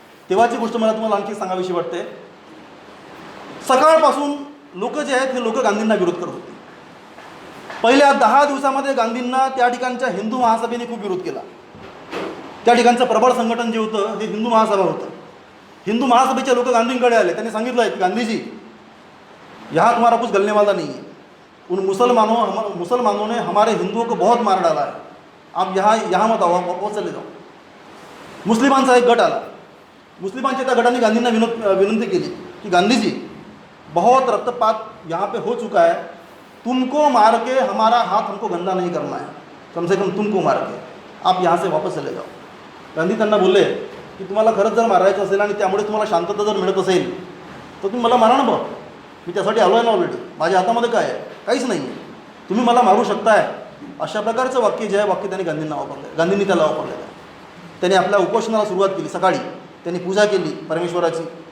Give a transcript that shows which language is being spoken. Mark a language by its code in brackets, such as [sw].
[mr] तेव्हाची गोष्ट मला तुम्हाला आणखी सांगावीशी वाटते. सकाळपासून लोक जे आहेत हे लोक गांधींना विरोध करत होते. पहिल्या 10 दिवसामध्ये गांधींना त्या ठिकाणच्या हिंदू महासभेने खूप विरोध केला. त्या ठिकाणचं प्रबळ संघटन जे होतं हे हिंदू महासभा होतं. हिंदू महासभेचे लोक गांधींकडे आले. त्यांनी सांगितलं की [hi] गांधीजी, यहाँ तुम्हारा कुछ गलने वाला नहीं है. उन मुसलमानों ने हमारे हिंदुओं को बहुत मार डाला है. आप यहाँ मत आओ, आप चले जाओ. [mr] मुस्लिमांचा एक गट आला. मुस्लिमांच्या त्या गटाने गांधींना विनंती केली की [hi] गांधीजी, बहुत रक्तपात यहाँ पे हो चुका है, तुमको मार के हमारा हाथ हमको गंदा नहीं करना है, कम से कम तुमको मार के आप यहाँ से वापस चले जाओ. [mr] गांधी त्यांना बोलले की तुम्हाला खरंच जर मारायचं असेल आणि त्यामुळे तुम्हाला शांतता जर मिळत असेल तर तुम्ही मला मारा ना बा. मी त्यासाठी आलो आहे ना ऑलरेडी. माझ्या हातामध्ये काय आहे? काहीच नाही आहे. तुम्ही मला मारू शकताय. अशा प्रकारचं वाक्य जे आहे वाक्य त्यांनी गांधींनी त्याला वापरलेलं आहे. त्यांनी आपल्या उपोषणाला सुरुवात केली. सकाळी त्यांनी पूजा केली परमेश्वराची.